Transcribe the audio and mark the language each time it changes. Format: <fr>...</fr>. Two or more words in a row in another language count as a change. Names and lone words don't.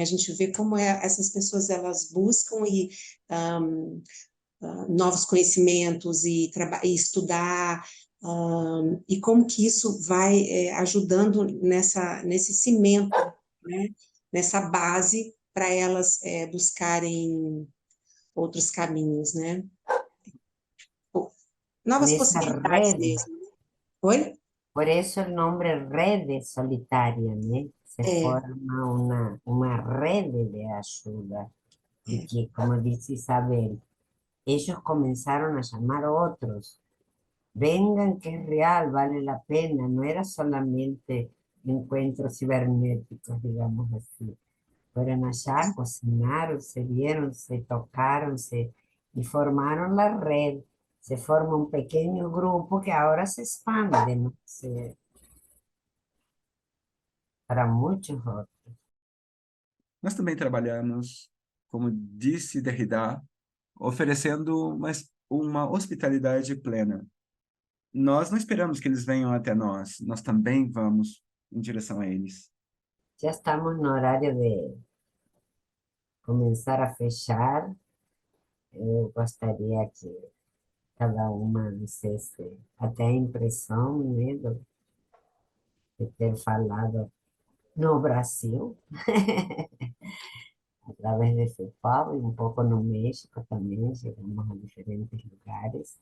<pt>A gente vê como essas pessoas elas buscam novos conhecimentos e estudar e como que isso vai ajudando nesse cimento, né? Nessa base para elas buscarem outros caminhos, né? Novas Nessa possibilidades rede, mesmo. Oi?</pt> <es>por eso el nombre Rede Solitaria, ¿no? Se</es> <pt>É,</pt> <es>forma una red de ayuda y que, como dice Isabel, ellos comenzaron a llamar a otros. Vengan, que es real, vale la pena. No era solamente encuentros cibernéticos, digamos así. Fueron allá, cocinaron, se vieron, se tocaron, y formaron la red. Se forma un pequeño grupo que ahora se expande, ¿no? Para muchos otros.</es> <pt>Nós também trabalhamos, como disse Derrida, oferecendo uma hospitalidade plena. Nós não esperamos que eles venham até nós também vamos em direção a eles.</pt> <es>Ya estamos en horario de comenzar a fechar.</es> <pt>Eu gostaria que cada uma dissesse até a impressão, né, de ter falado no Brasil, através de FEPAL e um pouco no México também, chegamos a diferentes lugares.</pt>